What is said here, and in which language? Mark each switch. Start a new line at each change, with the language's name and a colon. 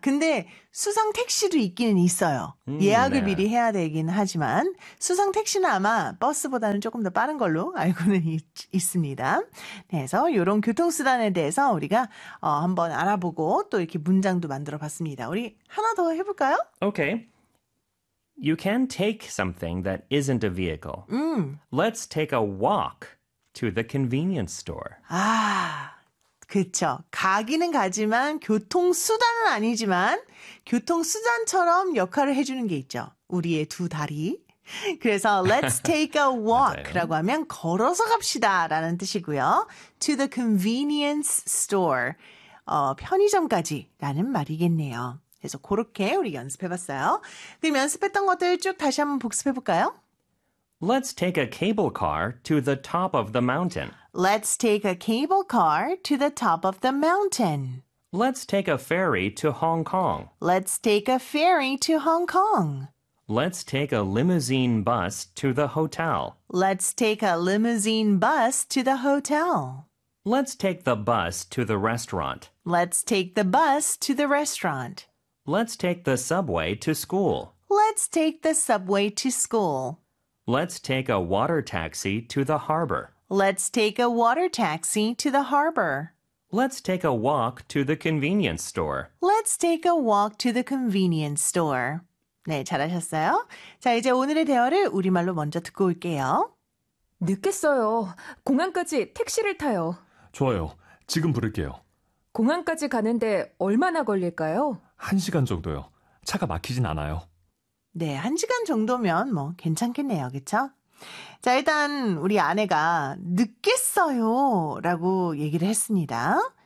Korean: 근데 수상 택시도 있기는 있어요. 예약을 yeah. 미리 해야 되긴 하지만 수상 택시는 아마 버스보다는 조금 더 빠른 걸로 알고는 있습니다. 그래서 이런 교통수단에 대해서 우리가 한번 알아보고 또 이렇게 문장도 만들어봤습니다. 우리 하나 더 해볼까요?
English: Okay. You can take something that isn't a vehicle. Let's take a walk to the convenience store.
Korean: 아... 그렇죠. 가기는 가지만 교통수단은 아니지만 교통수단처럼 역할을 해주는 게 있죠. 우리의 두 다리. 그래서
English: let's take a walk
Korean: 라고 하면 걸어서 갑시다 라는 뜻이고요.
English: To the convenience store.
Korean: 편의점까지 라는 말이겠네요. 그래서 그렇게 우리 연습해봤어요. 그럼 연습했던 것들 쭉 다시 한번 복습해볼까요?
English: Let's take a cable car to the top of the mountain. Let's take a cable car to the top of the mountain. Let's take a ferry to Hong Kong. Let's take a ferry to Hong Kong. Let's take a limousine bus to the hotel. Let's take a limousine bus to the hotel. Let's take the bus to the restaurant. Let's take the bus to the restaurant. Let's take the subway to school. Let's take the subway to school. Let's take a water taxi to the harbor. Let's take a water taxi to the harbor. Let's take a walk to the convenience store. Let's take a walk to the convenience store.
Korean: 네, 잘하셨어요. 자, 이제 오늘의 대화를 우리말로 먼저 듣고 올게요. 늦겠어요. 공항까지 택시를 타요. 좋아요. 지금 부를게요. 공항까지 가는데 얼마나 걸릴까요? 1시간 정도요. 차가 막히진 않아요. 네, 한 시간 정도면 뭐 괜찮겠네요, 그쵸? 자, 일단 우리 아내가 늦겠어요 라고 얘기를 했습니다.